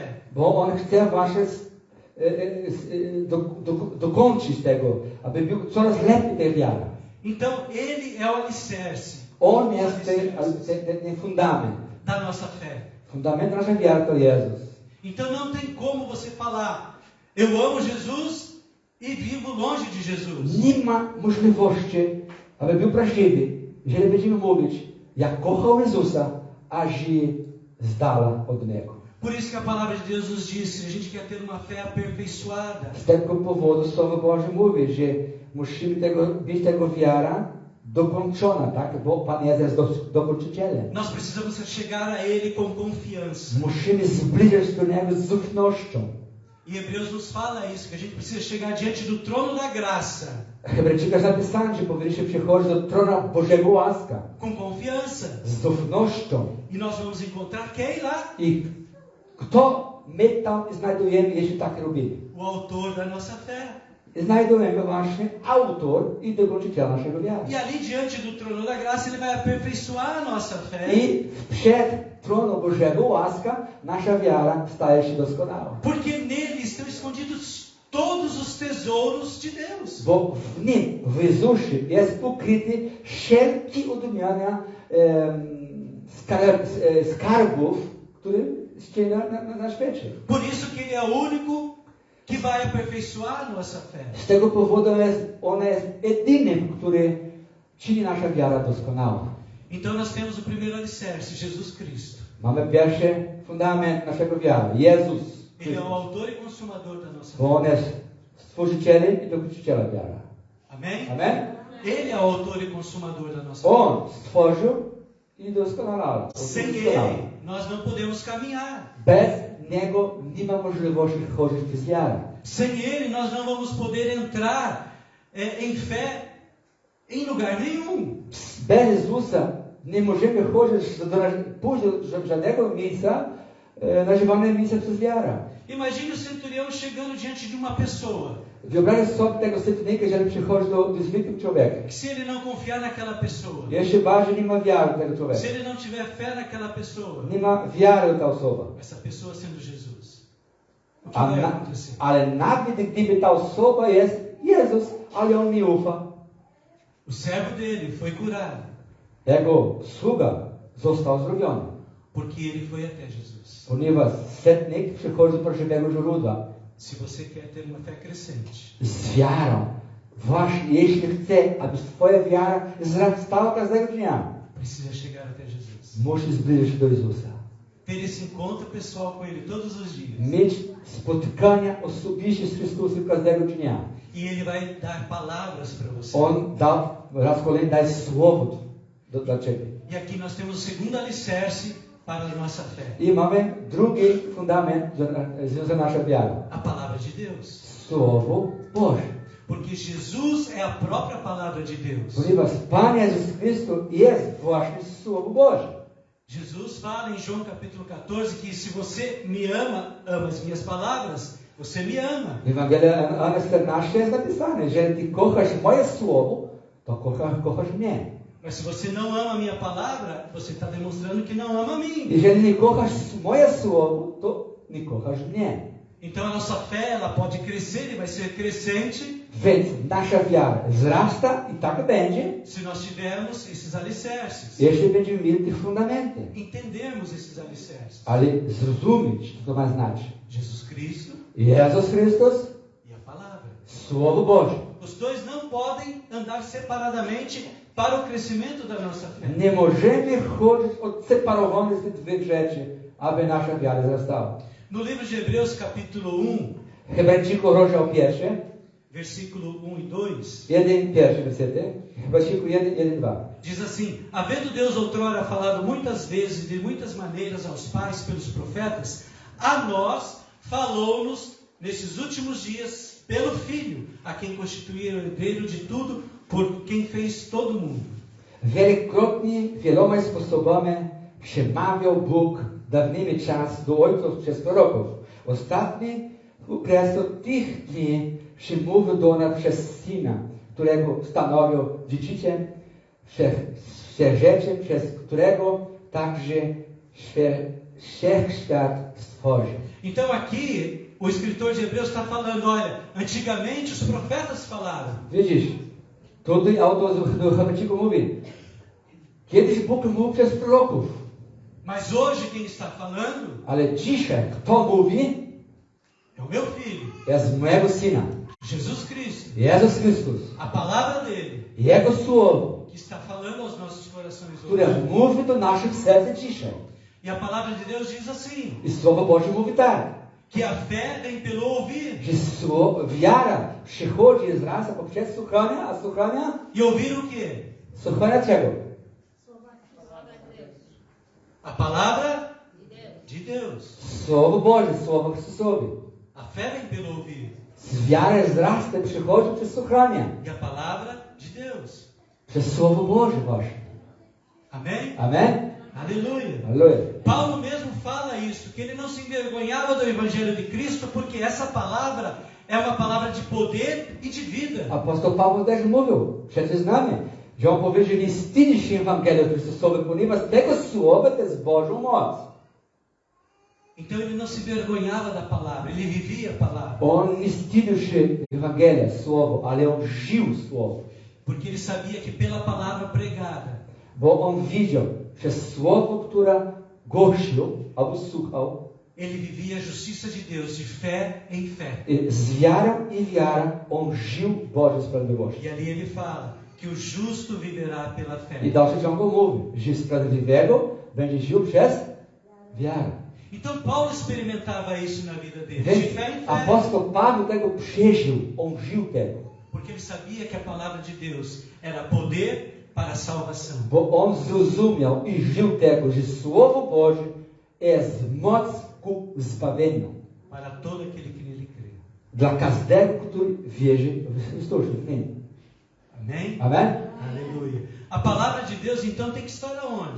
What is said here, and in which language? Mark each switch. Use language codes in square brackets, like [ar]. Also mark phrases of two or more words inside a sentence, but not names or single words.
[pl] Bo on chce wasze dokończyć tego, aby był coraz lepiej tej wiara. [pt] Então ele é o alicerce [pl] On jest ten fundament. [pt] da nossa fé. [pl] Fundament naszej wiary to Jezus. [pt] Então não tem como você falar, eu amo Jesus e vivo longe de Jesus. [pl] Nie ma możliwości, aby był prawdziwy, jeżeli będziemy mówić, ja kocham Jezusa, a żyję z dala od Niego. [pt] Por isso que a palavra de Deus nos diz que a gente quer ter uma fé aperfeiçoada. [pl] Z tego powodu Słowo Boże mówi, że musimy być tego wiara dokończona, tak? Bo Pan Jezus jest dokończycielem. [pt] Nós precisamos chegar a Ele com confiança. [pl] Musimy zbliżyć do Niego z ufnością. [pt] E Hebreus nos fala isso, que a gente precisa chegar diante do trono da graça [pl] Hebrajczyka zapisano, że powinniśmy przychodzić do trona Bożego łaska [pt] com confiança. [pl] z ufnością. [pt] E nós vamos encontrar quem lá? [pl] I kto my tam znajdujemy, jeśli tak robimy? [pt] O autor da nossa fé. [pl] Znajdujemy właśnie autor i dokończyciela naszego wiary. [pt] E ali diante do trono da graça, Ele vai aperfeiçoar a nossa fé. [pl] I przed tronem Bożego łaska nasza wiara staje się doskonała. [pt] Porque nele estão escondidos todos os tesouros de Deus. [pl] Bo w nim, w Jezusie, jest ukryty wszelki odmiana skarbów, które istnieją na świecie. [pt] Por isso que Ele é o único que vai aperfeiçoar a nossa fé. [pl] Z tego powodu on jest jedynym, który czyni nasza wiara doskonała. [pt] Então nós temos o primeiro alicerce, Jesus Cristo. [pl] Mamy pierwszy fundament naszego wiary, Jezus [pt] Ele é o [pl] Chrystus. [pt] autor e consumador da nossa [pl] Bo [pt] fé. [pl] on jest stworzycielem i dokończycielem wiary. [pt] Amém? [pl] Amen? [pt] Ele é o autor e consumador da nossa fé. [pl] On stworzył i doskonalał. [pt] Sem Ele, nós não podemos caminhar. [pl] Bez Niego nie ma możliwości chodzić przez wiarę. [pt] Sem Ele, nós não vamos poder entrar em fé em lugar nenhum. [pl] Bez Jezusa nie możemy pójść do żadnego miejsca, nazywane miejsce przez wiarę. [pt] Imagine o centurião chegando diante de uma pessoa. [pl] Wyobraź sobie tego setnika, jeżeli przychodzi do zwykłego człowieka. [pt] Que se ele não confiar naquela pessoa, [pl] Jeszcze bardziej nie ma wiary do tego człowieka. [pt] se ele não tiver fé naquela pessoa, [pl] Nie ma wiary do ta osoba. [pt] essa pessoa sendo Jesus, o que vai acontecer? [pl] Ale nawet gdyby ta osoba jest Jezus, ale on nie ufa. [pt] O servo dele foi curado, [pl] Jego sługa został zdrowiony. [pt] porque ele foi até Jesus. [pl] Ponieważ setnik przychodzi do żywego źródła. [pt] Se você quer ter uma fé crescente, [pl] Z wiarą. Właśnie, jeśli chce, aby twoja wiara wzrastała każdego dnia, [pt] precisa chegar até Jesus. [pl] musisz zbliżyć się do Jezusa. [pt] Ter esse encontro pessoal com Ele todos os dias. [pl] Mieć spotkania osobiste z Chrystusem każdego dnia. [pt] E Ele vai dar palavras para você. [pl] On da, raz kolejny daje słowo dla ciebie. [pt] E aqui nós temos o segundo alicerce para a nossa fé. [pl] I mamy drugi fundament za naszą wiarę. [pt] A palavra de Deus. [pl] Słowo Boże. [pt] Porque Jesus é a própria palavra de Deus. [pl] Ponieważ Pan Jezus Chrystus jest właśnie Słowo Boże. [pt] Jesus fala em João capítulo 14 que se você me ama, ama as minhas palavras, você me ama. [pl] W Ewangelii Jana 14 jest napisane, jeżeli ty kochasz moje słowo, to kochasz mnie. [pt] Mas se você não ama a minha palavra, você está demonstrando que não ama a mim. [pl] Jeżeli nie kochasz moje słowo, to nie kochasz mnie. [pt] Então a nossa fé ela pode crescer e vai ser crescente [pl] Więc nasza wiara wzrasta i tak będzie, [pt] se nós tivermos esses alicerces. [pl] jeśli będziemy mieli te fundamenty. [pt] Entendermos esses alicerces. [pl] Ale zrozumieć, co to ma znaczyć. [pt] Jesus Cristo [pl] Jezus Chrystus, [pt] e a palavra. [pl] Słowo Boże. [pt] Os dois não podem andar separadamente para o crescimento da nossa fé. [pl] Nie możemy chodzić odseparowane z tych dwóch rzeczy aby nasza wiara wzrastała. [pt] No livro de Hebreus, capítulo 1, [pl] Hebrajczyków, rozdział 1, [pt] versículo 1 e 2, [pl] pierwszy wersety. Hebrajczyków 1, 2. [pt] diz assim: havendo Deus outrora falado muitas vezes e de muitas maneiras aos pais pelos profetas, a nós falou-nos nesses últimos dias pelo Filho, a quem constituía o herdeiro de tudo, por quem fez todo o mundo. [pl] Wielokrotnie, wieloma sposobami przemawiał Bóg dawnymi czas do ojców przez proroków. Ostatni okres od tych dni przemówił do nas przez Syna, którego stanowił dziedziczem wszechrzeczem, przez którego także wszechświat stworzył. [pt] Então aqui o escritor de Hebreus está falando, olha, antigamente os profetas falaram. [pl] Widzisz, tutaj autor do Hebrajczyków mówi, kiedyś Bóg mówił przez proroków. [pt] Mas hoje quem está falando [pl] Ale dzisiaj kto mówi? [pt] é o meu Filho, [pl] Jest mojego Syna. [pt] Jesus Cristo. [pl] Jezus Chrystus. [pt] A palavra dele [pl] Jego słowo, [pt] que está falando aos nossos corações [pl] które [pt] hoje. [pl] mówi do naszych serc dzisiaj. [pt] E a palavra de Deus diz assim, [pl] I Słowo Boże mówi tak, [pt] que a fé vem pelo ouvir. [pl] że wiara przychodzi z rasa poprzez słuchanie, a słuchania? [pt] E ouvir o quê? [pl] Słuchania czego? [pt] A palavra de Deus. [pl] Słowo Boże, Słowo Chrystusowe. [pt] A fé vem pelo ouvir. [pl] Wiara wzrasta, przychodzi przez słuchanie. [pt] E a palavra de Deus. [pl] Przez Słowo Boże właśnie. [pt] Amém? [pl] Amen? [pt] Aleluia. [pl] Aleluia. [pt] Paulo mesmo fala isso, que ele não se envergonhava do Evangelho de Cristo, porque essa palavra é uma palavra de poder e de vida. [pl] Apostol Paweł też mówił, przecież znamy, że on powiedział, że nie wstydzi się Ewangelii Chrystusowej, ponieważ tego słowa to jest Bożą moc. [pt] Então ele não se envergonhava da palavra, ele vivia a palavra. [pl] On nie wstydził się Ewangelia, słowo, ale on żył słowo. [pt] Porque ele sabia que pela palavra pregada, [pl] Bo on widział, przez słowo, które głosił albo słuchał, [pt] ele vivia a justiça de Deus de fé em fé. [pl] z wiarą i wiarą on żył Bożej sprawiedliwości. [pt] E ali ele fala que o justo viverá pela fé. [pl] I dalszy ciągu mówi, że sprawiedliwego będzie żył przez wiarę. [pt] Então Paulo experimentava isso na vida dele, de [pl] Więc [pt] fé em fé. [pl] apostol Paweł tego przeżył, on żył tego. [pt] Porque ele sabia que a palavra de Deus era poder para a salvação. [pl] Bo on zrozumiał i żył tego, że Słowo Boże jest moc ku zbawieniu. [pt] Para todo aquele que nele crê. [pl] Dla każdego, który wierzy w Chrystusie. [pt] Amém? [pl] Amen? [pt] Aleluia. A palavra de Deus então tem que estar aonde?